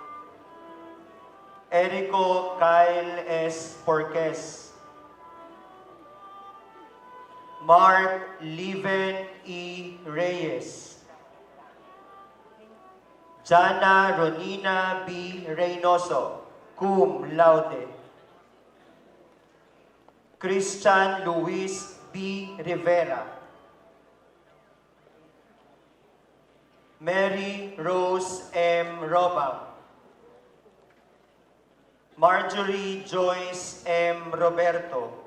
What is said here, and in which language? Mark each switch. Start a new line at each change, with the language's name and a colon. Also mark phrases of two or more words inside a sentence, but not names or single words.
English: Erico Kyle S. Porques. Mark Leven E. Reyes. Jana Ronina B. Reynoso,
Latin: cum laude.
English: Christian Luis B. Rivera. Mary Rose M. Robam. Marjorie Joyce M. Roberto.